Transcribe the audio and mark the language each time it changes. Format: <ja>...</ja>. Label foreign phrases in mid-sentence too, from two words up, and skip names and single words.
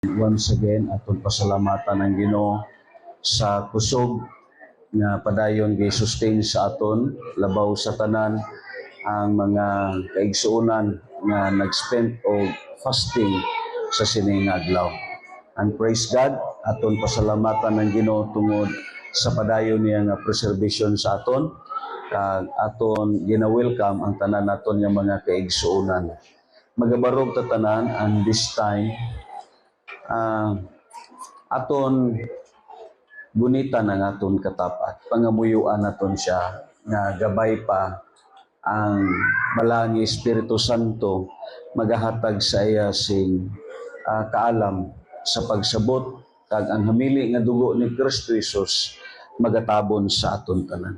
<en>Once again,</en> <hil>atong pasalamatan ang Ginoo sa kusog nga padayon gi-sustain sa aton labaw sa tanan ang mga kaigsuonan nga nag-spend og fasting sa sining adlaw.</hil> <en>And praise God,</en> <hil>aton pasalamatan ang Ginoo tungod sa padayon niya nga preservation sa aton kag aton gina-welcome ang tanan naton nga mga kaigsuonan. Magabarog ta tanan,</hil> <en>and this time</en> <hil>aton gunitan ang aton katapat, pangamuyuan naton siya nga gabay pa ang malangi Espiritu Santo magahatag sa iya sing kaalam sa pagsabot kag ang hamili nga dugo ni Kristo Jesus magatabon sa aton tanan.</hil>